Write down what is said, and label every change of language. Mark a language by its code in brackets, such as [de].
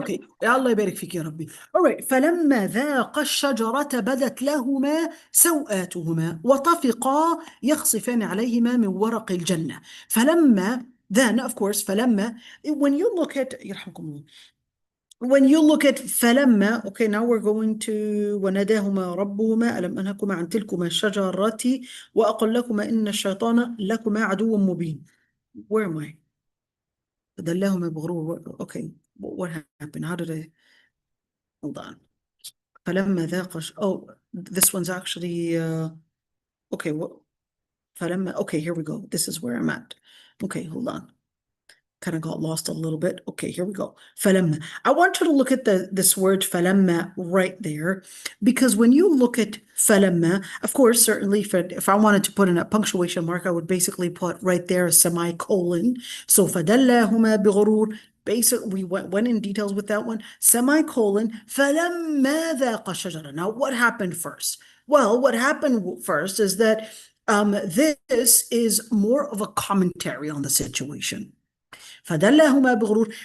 [ar] Okay, الله يبارك فيك يا ربي. [en] All right, [ar] فلما ذاقا الشجرة بدت لهما سوآتهما وطفقا يخصفان عليهما من ورق الجنة. [en] فلما, then of course, فلما, when you look at, [ar] يرحمكم الله. [en] When you look at [ar] فلما, [en] okay, now we're going to [ar] وناداهما ربهما ألم أنهكما عن تلكما الشجرة وأقل لكما إن الشيطان لكما عدو مبين. [en] Where am I? [ar] فدلاهما بغرور. [en] Okay, what happened? How did I? Hold on. [ar] فلما ذاق [en] oh, this one's actually okay. What? فلما, okay, here we go. This is where I'm at. Okay, hold on. Kind of got lost a little bit. Okay, here we go. فلما. I want you to look at this word فلما right there, because when you look at فلما, of course, certainly if I wanted to put in a punctuation mark, I would basically put right there a semicolon. [ar] So فدلاهما بغرور. [en] Basically, we went in details with that one. [ar] Semicolon. فلما ذاق الشجرة. [en] Now, what happened first? Well, what happened first is that this is more of a commentary on the situation. [ar] فدلهما بغرور.